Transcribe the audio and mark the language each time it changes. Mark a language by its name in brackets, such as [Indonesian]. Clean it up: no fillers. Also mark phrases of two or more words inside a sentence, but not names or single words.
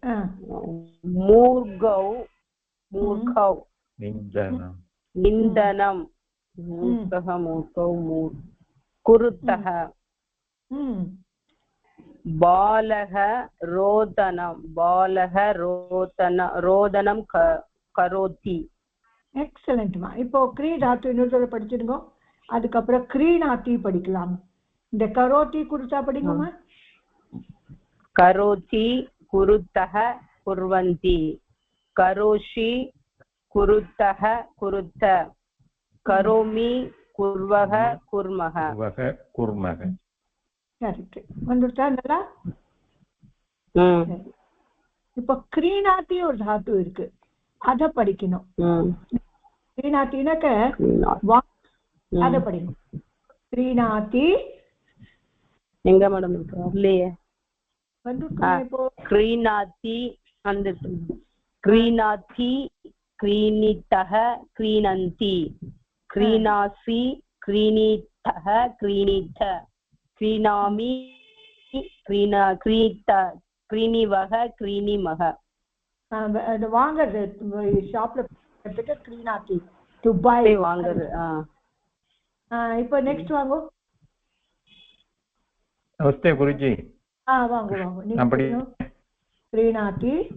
[Sanskrit] मूर्गौ मूर्खौ निन्दनं मूर्खः मूर्खौ कुरुतः बालः रोदनं करोति [Tamil] எக்ஸலென்ட் மா. இப்போ க்ரீ தாத்து இன்னொரு படிச்சிருங்க. அதுக்கப்புறம் க்ரீணாத்தி படிக்கலாம். இந்த [Sanskrit] करोति कुरुतः [Tamil] படிங்கம்மா. [Sanskrit] करोति कुरुतः कुर्वन्ति करोषि कुरुतः कुरुत करोमि कुर्वः कुर्मः [Tamil] கரெக்ட் வந்துட்டா நல்லா. இப்போ க்ரீணாத்தி ஒரு தாத்து இருக்கு, அத படிக்கணும். க்ரீணாத்தினாக்க அத படிக்கணும். க்ரீணாத்தி எங்க மேடம் இல்லையே வந்துட்டு. இப்போ [Sanskrit] क्रीणाति அந்த क्रीणाति क्रीणितः क्रीणन्ति क्रीणासि क्रीणितः क्रीणित क्रीणामि क्रीणिवः क्रीणिमः. [Tamil] அது வாங்குறது ஷாப்ல க்ரீணாத்தி [English] to buy [Tamil] வாங்குறது. இப்போ நெக்ஸ்ட் வாங்கோ. நமஸ்தே குருஜி. வாங்க நீங்க க்ரீணாத்தி.